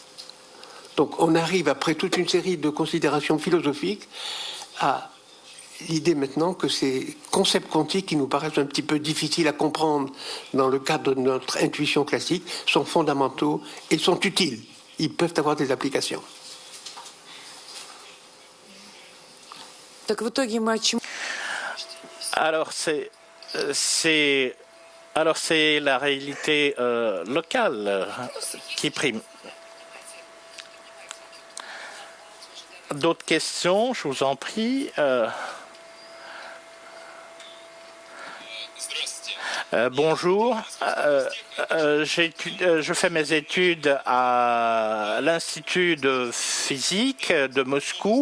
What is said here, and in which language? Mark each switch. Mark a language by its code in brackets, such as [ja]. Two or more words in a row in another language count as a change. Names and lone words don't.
[fr] Donc on arrive, après toute une série de considérations philosophiques, à l'idée maintenant que ces concepts quantiques qui nous paraissent un petit peu difficiles à comprendre dans le cadre de notre intuition classique sont fondamentaux et sont utiles. Ils peuvent avoir des applications. [ru] Так в итоге мы о чем? [fr] Alors c'est Alors c'est la réalité locale qui prime. D'autres questions, je vous en prie. Bonjour, je fais mes études à l'Institut de physique de Moscou.